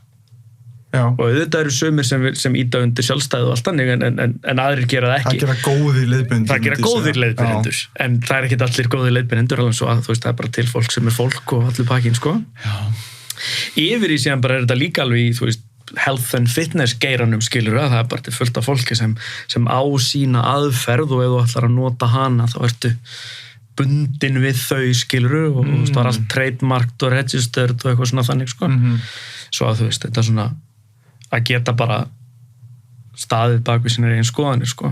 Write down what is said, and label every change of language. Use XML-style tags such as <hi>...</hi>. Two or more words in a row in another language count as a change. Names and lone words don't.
<is>Og auðvitað eru sumir sem íta undir sjálfstæðu og allt þannig en aðrir gera það ekki. Það gera góðir leiðbeinendur. Það gera góðir leiðbeinendur, en það ekki allir góðir leiðbeinendur, alveg svo að þú veist, það bara til fólk sem fólk og allir pakkin, sko. Yfir í síðan bara þetta líka alveg í, þú veist,</is> <en>health and fitness</en> <is>geiranum, skilur það bara til fullt af fólki sem á sína aðferð og ef þú ætlar að nota hana, þá ertu bundin við þau, skilur og það er allt trademarked og registered og eitthvað svona þannig, sko. Svo að þú veist, þetta svona að geta bara staðið bak við sínar eigin skoðanir, sko.</is>